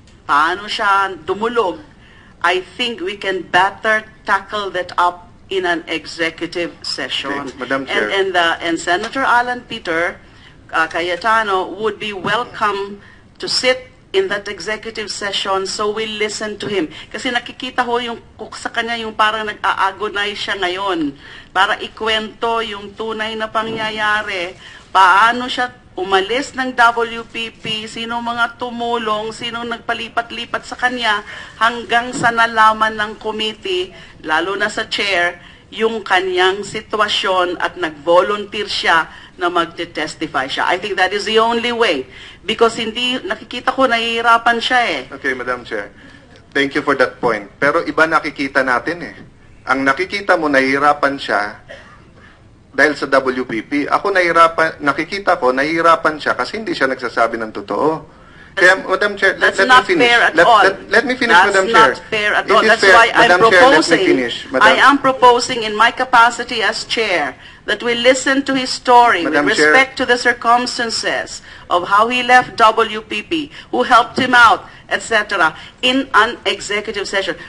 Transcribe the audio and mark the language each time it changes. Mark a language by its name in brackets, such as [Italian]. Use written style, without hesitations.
[Filipino] paano siya dumulog, [English] I think we can better tackle that up in an executive session. Okay, Madam Chair. And Senator Alan Peter Cayetano would be welcome to sit in that executive session so we listen to him. [Filipino] Kasi nakikita ho yung sa kanya yung parang nag-aagonay siya ngayon para ikwento yung tunay na pangyayari, paano siya umalis ng WPP, sino mga tumulong, sino nagpalipat-lipat sa kanya, hanggang sa nalaman ng committee, lalo na sa chair, yung kanyang sitwasyon at nag-volunteer siya na magte-testify siya. [English] I think that is the only way. [Filipino] Because hindi, nakikita ko, nahihirapan siya eh. [English] Okay, Madam Chair. Thank you for that point. [Filipino] Pero iba nakikita natin eh. Ang nakikita mo, nahihirapan siya dahil sa WPP. Ako nakikita ko, nahihirapan siya kasi hindi siya nagsasabi ng totoo. [English] Kaya, Madam Chair, let me finish. Let me finish, Madam Chair. That's not fair at all. That's why I'm proposing, I am proposing in my capacity as chair that we listen to his story with respect to the circumstances of how he left WPP, who helped him out, etc., in an executive session.